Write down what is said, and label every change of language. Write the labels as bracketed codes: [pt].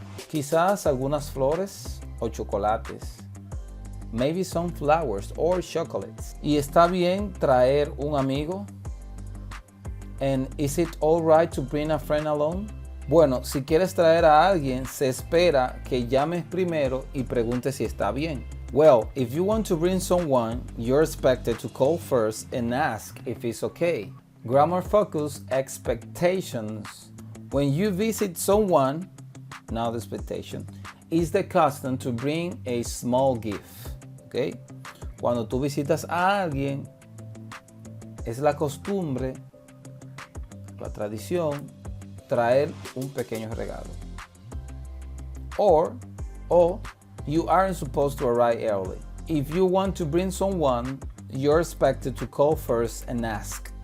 [es] Quizás algunas flores o chocolates. [en] Maybe some flowers or chocolates. [es] ¿Y está bien traer un amigo? [en] And is it all right to bring a friend along? [es] Bueno, si quieres traer a alguien, se espera que llames primero y preguntes si está bien. [en] Well, if you want to bring someone, you're expected to call first and ask if it's okay. Grammar focus expectations. When you visit someone, now the expectation, is the custom to bring a small gift. Okay? [es] Cuando tú visitas a alguien, es la costumbre, la tradición, traer un pequeño regalo. [en] Or you aren't supposed to arrive early. If you want to bring someone, you're expected to call first and ask.